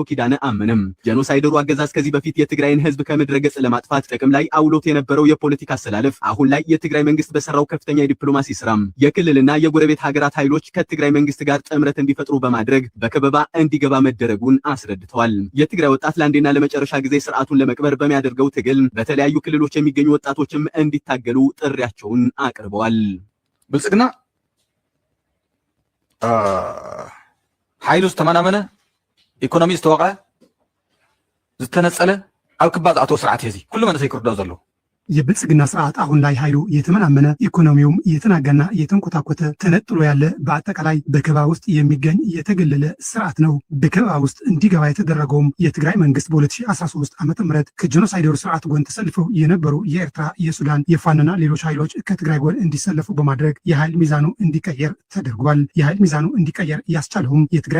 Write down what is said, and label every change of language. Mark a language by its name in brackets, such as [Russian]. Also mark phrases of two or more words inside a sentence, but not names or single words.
[Amharic] ኪዳነ አመነም ጄኖሳይደሩ አገዛዝ ከዚህ በፊት የትግራይን ህዝብ ከምድረገጽ ለማጥፋት ጥቅም ላይ አውሎት የነበረው የፖለቲካ አሰላለፍ አሁን ላይ የትግራይ መንግስት በሰራው ከፍተኛ የዲፕሎማሲ ስራም የክልልና የጎረቤት ሀገራት ኃይሎች ከትግራይ መንግስት ጋር ጥምረት እንዲፈጥሩ በማድረግ በከበባ እንዲገባ መደረጉን አስረድተዋል። የትግራይ ወጣት ለአንዴና ለመጨረሻ ጊዜ ስርዓቱን ለመቅበር በሚያደርገው ትግል በተለያዩ ክልሎች የሚገኙ ወጣቶችም እንዲታገሉ ጥሪያቸውን አቅርበዋል። [Tigrinya] ብልጽግና ኃይሉ ዝተመናመነ ኢኮኖሚ ዝተወቀ ዝተነጸለ ኣብ ክባዝ ኣቶ ስርዓት እዚ ኩሉ መንእሰይ ክርዳእ ዘሎ [Amharic] የብልጽግና ስርዓት አሁን ላይ ኃይሉ የተመናመነ ኢኮኖሚውም የተናጋና የተንኮታኮተ ተነጥሎ ያለ በአጠቃላይ በከበባ ውስጥ የሚገኝ የተገለለ ስርዓት ነው። በከበባ ውስጥ እንዲገባ የተደረገውም የትግራይ መንግስት በ2013 ዓ.ም ከጄኖሳይደሩ ስርዓት ጎን ተሰልፈው የነበሩ የኤርትራ፣ የሱዳን፣ የፋኖና ሌሎች ኃይሎች ከትግራይ ጎን እንዲሰለፉ በማድረግ የኃይል ሚዛኑ እንዲቀየር ተደርጓል። የኃይል ሚዛኑ እንዲቀየር ያስቻለውም የትግራይ